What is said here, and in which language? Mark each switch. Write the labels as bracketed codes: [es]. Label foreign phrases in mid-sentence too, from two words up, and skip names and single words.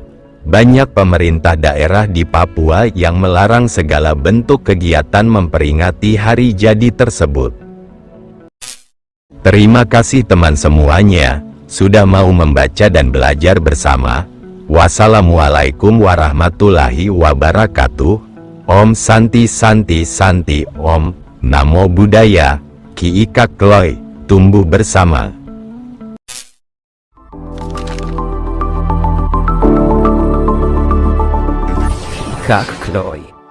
[id] Banyak pemerintah daerah di Papua yang melarang segala bentuk kegiatan memperingati hari jadi tersebut. Terima kasih teman semuanya, sudah mau membaca dan belajar bersama. [ar] والسلام عليكم ورحمة الله وبركاته. [sa] ॐ शान्ति शान्ति शान्ति ॐ. [pi] Namo Buddhaya. [id] Ki Ika Kloy. Tumbuh bersama. Ika Kloy.